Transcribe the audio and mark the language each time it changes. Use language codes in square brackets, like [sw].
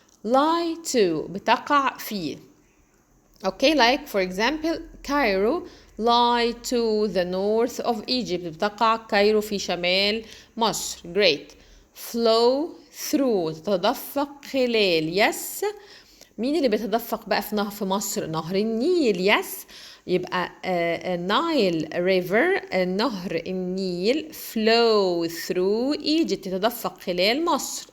[en] lie to [ar] بتقع فيه. [en] okay like for example Cairo lie to the north of Egypt. [ar] بتقع كايرو في شمال مصر. great. [en] flow through [ar] تتدفق خلال. yes مين اللي بيتدفق بقى في مصر؟ نهر النيل. [en] yes يبقى Nile river نهر النيل flow through Egypt [ar] تتدفق خلال مصر.